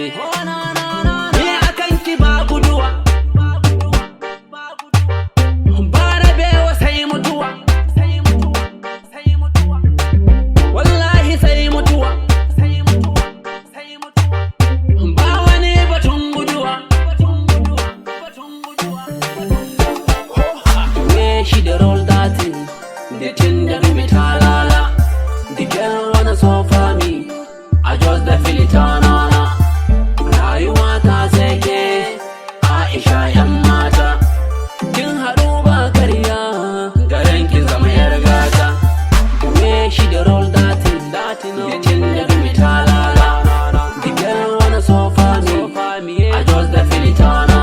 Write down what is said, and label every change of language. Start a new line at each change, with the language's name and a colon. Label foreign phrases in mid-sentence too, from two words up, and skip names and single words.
Hausa: Ni akan ki ba guduwa, ba rabewa sai mutuwa, wallahi sai mutuwa, ba wani batun guduwa.
Nigerian Pidgin: The way she dey roll that thing, the thing dey give me talala. The girl wanna so for me, I just dey feel it na.
Hausa: Rayuwa ta sai ke Aisha yan mata, kin haɗu ba karya, garin ki zama yar gata.
Nigerian Pidgin: The way she dey roll that thing, the thing dey give me talala. The girl wanna so for me, I just dey feel it na.